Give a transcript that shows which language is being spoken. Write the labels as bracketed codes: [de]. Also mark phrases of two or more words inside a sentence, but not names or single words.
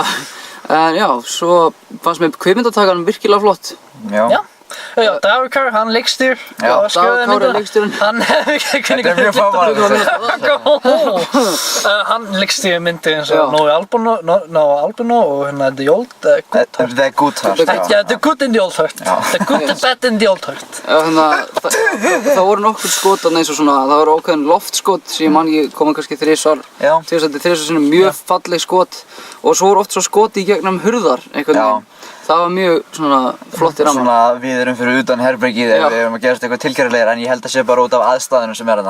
[is] En já, svo fannst mér kvikmyndatakanum virkilega flott. Já, Dagur Kári, hann leikstýr og skrifaði myndina. Dagur Kári er leikstýrinn. Þetta er mjög fámæður. Hann leikstýr myndir eins og Nói Albino og The Good Heart. Já, The Good and the Old Heart. The Good, the Bad and the Old Heart. Það voru nokkur skot eins og svona, það voru ákveðin loftskot sem ég man ekki koma kannski þrisvar sinnum, mjög falleg skot og svo voru oft svo skoti í gegnum hurðar einhvern veginn. Það var mjög svona flott í ramman. Svona við erum fyrir utan herbergið ef við erum að gerast eitthvað tilgerðarlegar en ég held að sé bara út af aðstæðunum sem þarna.